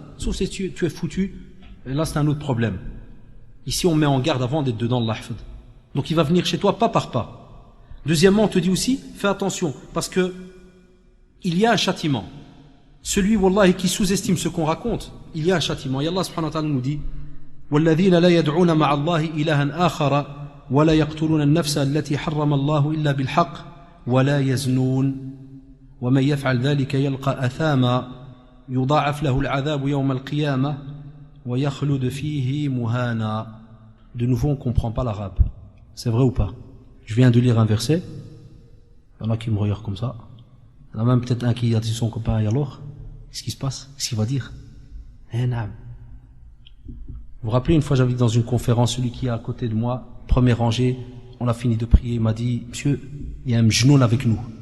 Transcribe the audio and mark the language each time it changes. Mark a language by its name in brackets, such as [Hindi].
[French] Sauf si tu es foutu. Et là, c'est un autre problème. Ici, on met en garde avant d'être dedans l'ahfad. Donc, il va venir chez toi pas par pas. Deuxièmement, on te dit aussi, fais attention, parce que il y a un châtiment. Celui, wallahi, qui sous-estime ce qu'on raconte, il y a un châtiment. Et Allah subhanahu wa ta'ala nous dit, [Arabic] وَالَّذِينَ لَا يَدْعُونَ مَعَ اللَّهِ إِلَهًا آخَرَ وَلَا يَقْتُلُونَ النَّفْسَ الَّتِي حَرَّمَ اللَّهُ إِلَّا بِالْحَقِّ وَلَا يَزْنُونَ وَمَنْ يَفْعَلْ ذَلِكَ يَلْقَى أَثَامًا يُضَاعَفْ لَهُ الْعَذَابُ يَوْمَ الْقِيَامَةِ وَيَخْلُدْ فِيهِ مُهَانًا. [French] De nouveau, on ne comprend pas l'arabe. C'est vrai ou pas? Je viens de lire un verset, il y en a qui me regardent comme ça, il y en a même peut-être un qui a dit son copain, et alors, qu'est-ce qui se passe? Qu'est-ce qu'il va dire? Eh non. Vous vous rappelez, une fois j'avais dit dans une conférence, celui qui est à côté de moi, première rangée, on a fini de prier, il m'a dit, monsieur, il y a un mjnoun avec nous.